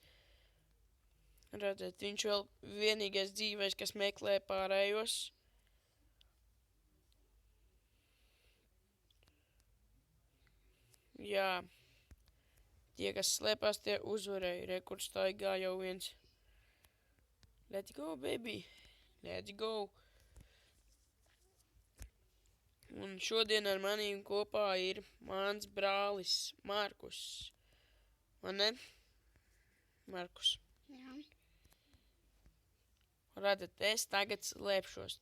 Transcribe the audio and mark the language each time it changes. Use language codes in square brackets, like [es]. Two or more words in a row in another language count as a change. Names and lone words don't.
[lv] Redzēt, viņš vēl vienīgais dzīvais, kas meklē pārējos. Jā. Tie, kas slēpās, tie uzvarēja. Rekord staigā jau viens. [en] Let's go, baby. Let's go. [lv] Un šodien ar manīm kopā ir mans brālis Markus. Man ne? Markus. Jā. Redzat, es tagad slēpšos.